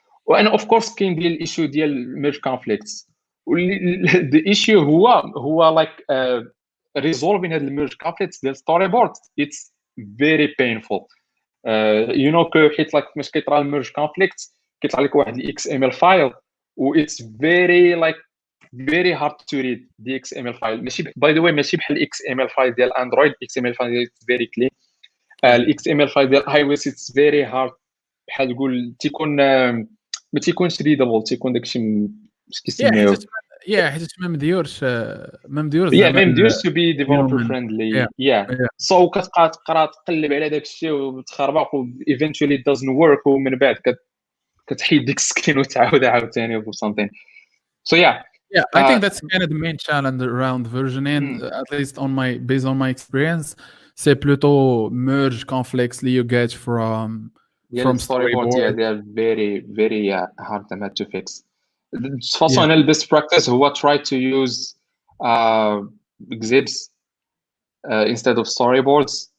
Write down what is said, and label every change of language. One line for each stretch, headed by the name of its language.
English: And of course
Arabic: كاين ديال الايشيو ديال
English: merge conflicts. The issue هو like resolving the merge conflicts ديال storyboard, it's very painful. You know حيت like
Arabic: مش كيطرا الميرج
English: conflicts
Arabic: كيطلع لك واحد
English: XML file و it's very hard to read the XML file.
Arabic: ماشي
English: by the way
Arabic: ماشي بحال XML file ديال اندرويد.
English: XML file it's very clean.
Arabic: XML file ديال iOS
English: it's very hard
Arabic: بحال نقول تيكون ما تيكونش readable, تيكون داكشي كيسميوه حيت ما مديورش ما مديورش
English: to be developer friendly.
Arabic: So كتبقى تقرا تقلب على داكشي وتخربق و
English: eventually it doesn't work
Arabic: ومن بعد كتحيد ديك السكين وتعاود عاوتاني or something.
English: So I think that's kind of the main challenge around versioning, at least based on my experience.
French: C'est plutôt
English: merge conflicts that you get from storyboard. Yeah, they are very hard to fix.
French: De façon
English: the best practice هو try to use exhibits instead of storyboards.